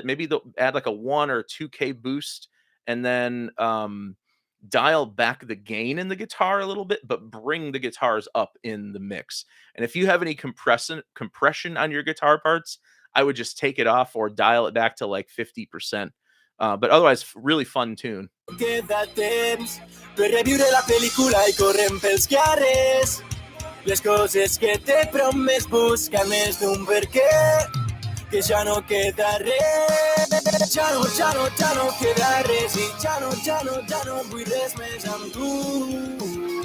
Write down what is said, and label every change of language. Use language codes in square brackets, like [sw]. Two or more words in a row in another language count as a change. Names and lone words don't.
[en] Maybe they'll add like a 1 or 2K boost, and then dial back the gain in the guitar a little bit, but bring the guitars up in the mix. And if you have any compression on your guitar parts, I would just take it off or dial it back to like 50%. But otherwise, really fun tune. [ca] Queda temps per reviure la pel·lícula i correm pels carrers. Les coses que t'he promès buscar més d'un per què, que ja no queda res. Ja no queda res i ja no vull res més amb tu.